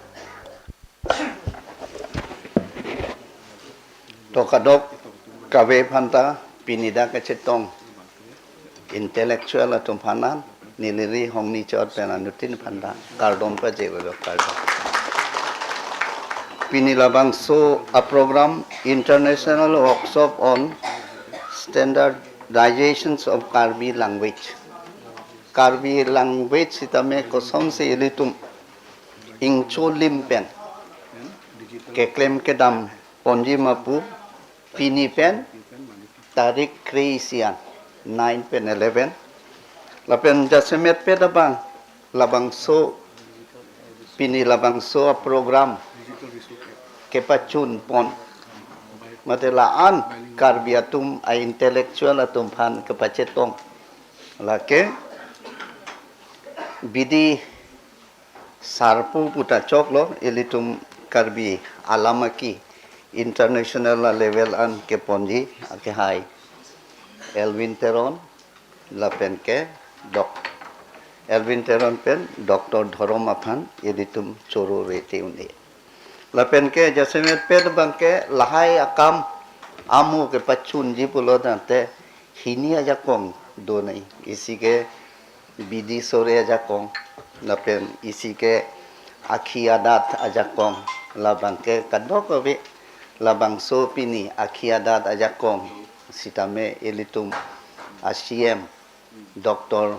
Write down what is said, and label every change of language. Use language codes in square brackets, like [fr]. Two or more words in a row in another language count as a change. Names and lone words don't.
[mjw] Tokadok kawe phanta pinida kachetong intellectual atumpanan niliri hongni chot penanutin phanta kardon pa jewelo kardon pinilabang so a program [en] international workshop on standardizations of Karbi language. Karbi language [mjw] itame kosom se ilitum ingcho limpen keklem kedam ponji mapu Pini pen tarik kreisian 9 pen 11 lapen jasemet pe labang so pini labang so a program kepacun pon matelaan karbiatum a intellectual atum pan kepacetong lake bidi sarpu puta choklo elitum karbi alamaki [en] international level [mjw] an ke ponji ke hai Elvin Teron lapen ke dok Elvin Teron pen Dr. Dharom aphan editum choro rete undi lapen ke jasemet ped bang ke lahai akam amu ke pachun ji pulo dante hini aja kong do nai isi ke bidi sore aja kong lapen isi ke akhi adat aja kong labang ke kadok be labang so pini akhiadat ajakong sitame elitum asiem Dr.